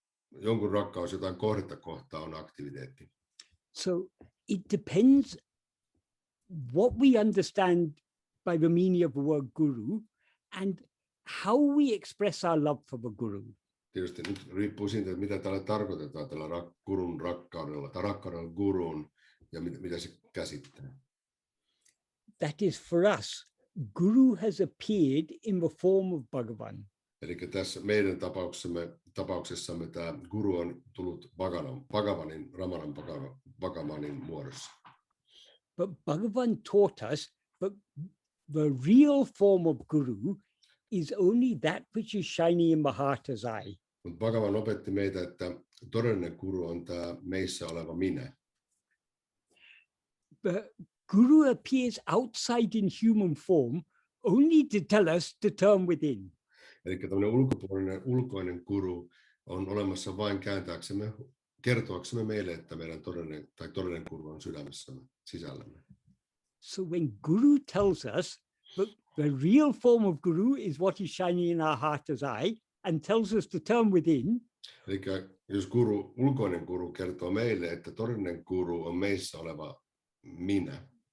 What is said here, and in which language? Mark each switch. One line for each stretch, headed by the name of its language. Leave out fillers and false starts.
Finnish: Jonkun rakkaus jotain kohdetta kohtaan on aktiviteetti.
English: So it depends what we understand by the meaning of the word guru and how we express our love for the guru.
Finnish: Tietysti nyt riippuu siitä, että mitä täällä tarkoitetaan tällä gurun rakkaudella tai rakkaudella guruun ja mitä se käsittää.
English: That is for us, guru has appeared in the form of Bhagavan.
Finnish: Eli tässä meidän tapauksessamme tämä guru on tullut Bhagavanin, Ramanan Bhagavanin muodossa.
English: But Bhagavan taught us that the real form of guru is only that which is shining in the heart as I.
Finnish: Mutta Bhagavan opetti meitä, että todellinen guru on tämä meissä oleva minä.
English: The guru appears outside in human form only to tell us to turn within.
Finnish: Eli tämmöinen ulkoinen guru on olemassa vain kertoaksemme meille, että meidän todellinen guru on sydämessämme, sisällämme.
English: So when guru tells us that the real form of guru is what is shining in our heart as I, and tells us to turn within.
Finnish: Eli jos ulkoinen guru kertoo meille, että todellinen guru on meissä oleva minä.